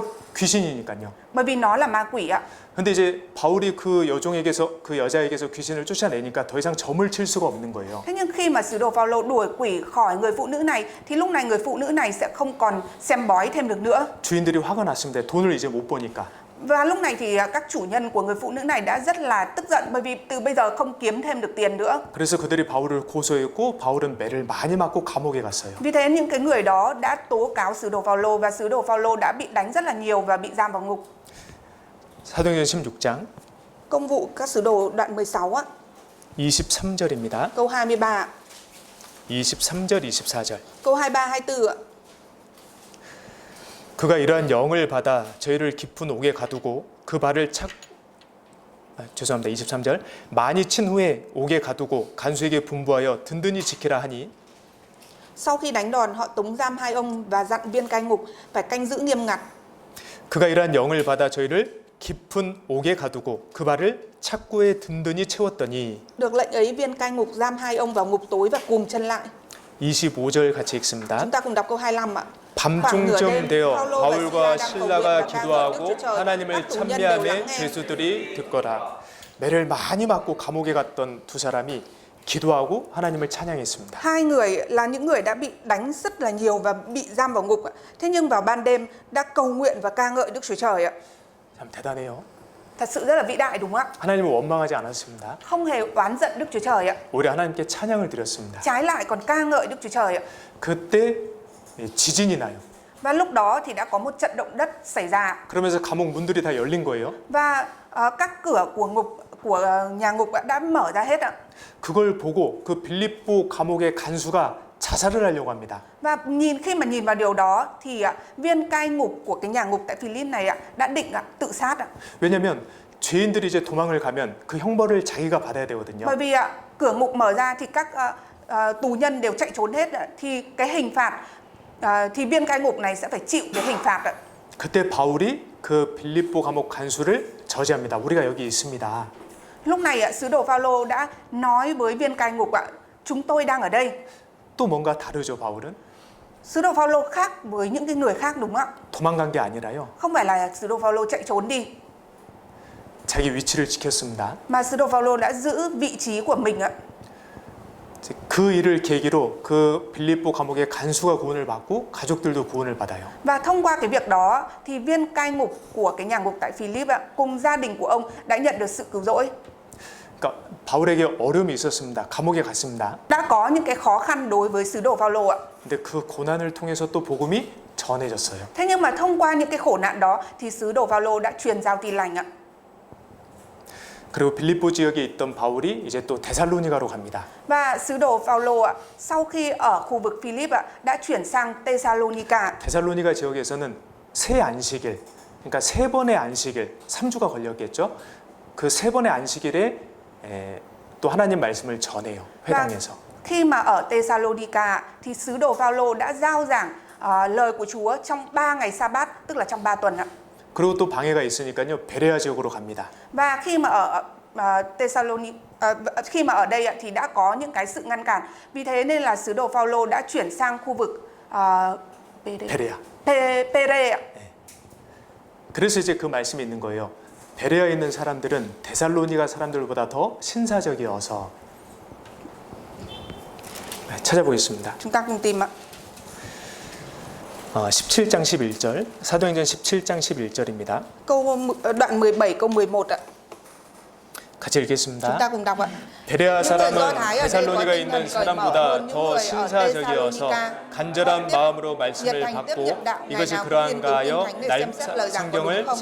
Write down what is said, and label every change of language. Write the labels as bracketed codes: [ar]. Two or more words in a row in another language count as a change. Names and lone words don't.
[ko] 귀신이니까요. [vi] Bởi vì nó là ma quỷ ạ. [ko] 근데 이제 바울이 그 여자에게서 귀신을 쫓아내니까 더 이상 점을 칠 수가 없는 거예요. [vi] Thế nhưng khi mà sứ đồ Phaolô đuổi quỷ khỏi người phụ nữ này thì lúc này người phụ nữ này sẽ không còn xem bói thêm được nữa. [ko] 주인들이 화가 났습니다. 돈을 이제 못 버니까. [vi] Và lúc này thì các chủ nhân của người phụ nữ này đã rất là tức giận, bởi vì từ bây giờ không kiếm thêm được tiền nữa. [ko] 그래서 그들이 바울을 고소했고 바울은 매를 많이 맞고 감옥에 갔어요. [vi] Vì thế những cái người đó đã tố cáo sứ đồ Phaolô, và sứ đồ Phaolô đã bị đánh rất là nhiều và bị giam vào ngục. [ko] 사도행전 16장 [vi] Công vụ các sứ đồ đoạn 16 á, [ko] 23절입니다. [vi] câu 23, [ko] 23절 24절. [vi] câu 23 24 ạ. [ko] 그가 이러한 영을 받아 저희를 깊은 옥에 가두고 그 발을 죄송합니다. 23절. 많이 친 후에 옥에 가두고 간수에게 분부하여 든든히 지키라 하니 [vi] Sau khi đánh đòn, họ tống giam hai ông và dặn viên cai ngục phải canh giữ nghiêm ngặt. [ko] 그가 이러한 영을 받아 저희를 깊은 옥에 가두고 그 발을 착고에 든든히 채웠더니 [vi] Được lệnh ấy, viên cai ngục giam hai ông vào ngục tối và cùm chân lại. [ko] 25절 같이 읽습니다. [vi] Chúng ta cùng đọc câu 25 ạ. [ko] 밤중쯤 되어 바울과 신라가 기도하고 하나님을 찬미하며 죄수들이 듣거라. 매를 많이 맞고 감옥에 갔던 두 사람이 기도하고 하나님을 찬양했습니다. [vi] Hai người là những người đã bị đánh rất là nhiều và bị giam vào ngục ạ. Thế nhưng vào ban đêm đã cầu nguyện và ca ngợi Đức Chúa Trời ạ. [ko] 참 대단해요. [vi] Thật sự rất là vĩ đại, đúng không ạ? [ko] 하나님을 원망하지 않았습니다. [vi] Không hề oán giận Đức Chúa Trời ạ. [ko] 오히려 하나님께 찬양을 드렸습니다. [vi] Trái lại còn ca ngợi Đức Chúa Trời ạ. [ko] 그때 지진이 나요. [vi] Và lúc đó thì đã có một trận động đất xảy ra. [ko] 그러면서 감옥 문들이 다 열린 거예요. [vi] Và các cửa của nhà ngục đã mở ra hết ạ. [ko] 그걸 보고 그 빌립보 감옥의 간수가 자살을 하려고 합니다. [vi] Và khi mà nhìn vào điều đó thì viên cai ngục của cái nhà ngục tại Philip này đã định tự sát ạ. [ko] 왜냐하면 죄인들이 이제 도망을 가면 그 형벌을 자기가 받아야 되거든요. [vi] Bởi vì cửa ngục mở ra thì các tù nhân đều chạy trốn hết, thì cái hình phạt thì viên cai ngục này sẽ phải chịu cái hình phạt ạ. [ko] 그때 바울이 그 빌립보 감옥 간수를 저지합니다. 우리가 여기 있습니다. [vi] Lúc này sứ đồ Phaolô đã nói với viên cai ngục ạ, chúng tôi đang ở đây. [ko] 또 뭔가 다르죠, 바울은? [vi] Sứ đồ Phaolô khác với những cái người khác, đúng không ạ? [ko] 도망간 게 아니라요. [vi] Không phải là sứ đồ Phaolô chạy trốn đi, [ko] 자기 위치를 지켰습니다. [vi] mà sứ đồ Phaolô đã giữ vị trí của mình ạ. [ko] 그 일을 계기로 그 빌립보 감옥의 간수가 구원을 받고 가족들도 구원을 받아요. [vi] Và thông qua cái việc đó thì viên cai ngục của cái nhà ngục tại Philip cùng gia đình của ông đã nhận được sự cứu rỗi. [ko] 그러니까 바울에게 어려움이 있었습니다. 감옥에 갔습니다. [vi] Đã có những cái khó khăn đối với sứ đồ Phaolô ạ. [ko] 근데 그 고난을 통해서 또 복음이 전해졌어요. [vi] Thế nhưng mà thông qua những cái khổ nạn đó thì sứ đồ Phaolô đã truyền giao tin lành ạ. [ko] 그리고 빌립보 지역에 있던 바울이 이제 또 데살로니가로 갑니다. [vi] Và sứ đồ Phaolô ạ, sau khi ở khu vực Philip đã chuyển sang Thessalonica. [ko] 데살로니가 지역에서는 새 안식일, 그러니까 세 번의 안식일, 3주가 걸렸겠죠. 그 세 번의 안식일에 또 하나님 말씀을 전해요. 회당에서. [vi] Khi mà ở Thessalonica thì sứ đồ Phaolô đã giao giảng lời của Chúa trong 3 ngày sa-bát, tức là trong 3 tuần ạ. [ko] 그리고 또 방해가 있으니까요. 베레아 지역으로 갑니다. [vi] Và khi mà ở khi mà ở đây ạ, thì đã có những cái sự ngăn cản. Vì thế nên là sứ đồ Phaolô đã chuyển sang khu vực [ko] 베레아. [vi] Pere ạ. [ko] 그래서 이제 그 말씀이 있는 거예요. 베레아에 있는 사람들은 데살로니가 사람들보다 더 신사적이어서. 찾아보겠습니다. [vi] Chúng ta cùng tìm ạ. [ko] 17장 11절, 사도행전 17장 11절입니다. [vi] Đoạn 17 câu 11 ạ. [ko] 같이 [vi] Chúng [ko] 읽겠습니다. [vi] ta cùng đọc ạ. [ko] 베레아 [vi] những người Do [ko] 사람은 [vi] Thái ở đây có [ko] 데살로니가 [vi] tinh thần [ko] 있는 [vi] cởi mở [ko] 사람보다 [vi] hơn những [ko] 더 [vi] người ở [ko] 신사적이어서 [vi] Thessalonica. [ko] 간절한 마음으로 말씀을 [vi] nhiệt thành tiếp [ko] 받고 [vi] nhận đạo, ngày [ko] 이것이 [vi] nào cũng [ko] 그러한가 [vi] nghiên cứu [ko] 하여 [vi] kinh thánh để xem xét lời giảng có [ko] 성경을 [vi] đúng không.